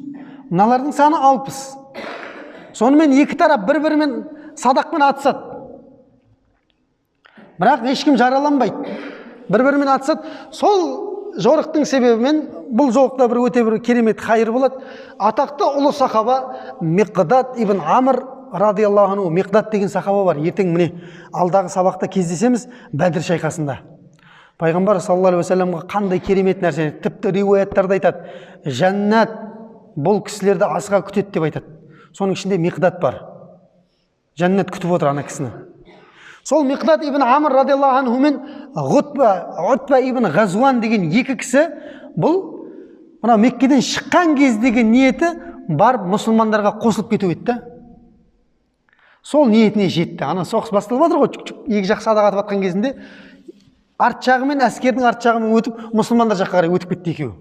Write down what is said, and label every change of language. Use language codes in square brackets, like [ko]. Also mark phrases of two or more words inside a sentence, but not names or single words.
[kk] Мыналардың саны 60. Сонымен екі тарап бір-бірімен садақпен атысады. Бірақ ешкім жараланбайды. Бір-бірімен атысады. Сол жорықтың себебімен бұл жорықта бір өте бір керемет хайыр болады. Атақты ұлы сахаба Миқдад ибн Амр [ar] رضي الله عنه, [kk] Миқдад деген сахаба бар. Ертең міне алдағы сабақта кездесеміз Бәдір шайқасында. Пайғамбар [ar] صلى الله عليه وسلم [kk] қандай керемет нәрсе, тіпті риуаяттарда айтады, жәннат бұл кісілерді асыға күтеді деп айтады. Соның ішінде Миқдад бар. Жәннат күтіп отыр ана кісіні. Сол Миқдад ибн Амр [ar] رضي الله عنه [kk] мен Утба ибн Ғазван деген екі кісі, бұл мына Меккеден шыққан кездегі ниеті барып мұсылмандарға қосылып кету еді. Сол ниетіне жетті. Ана соғыс басталып жатыр ғой, екі жақ садақ атып жатқан кезінде арт жағымен, әскердің арт жағымен өтіп, мұсылмандар жаққа қарай өтіп кетті екеуі.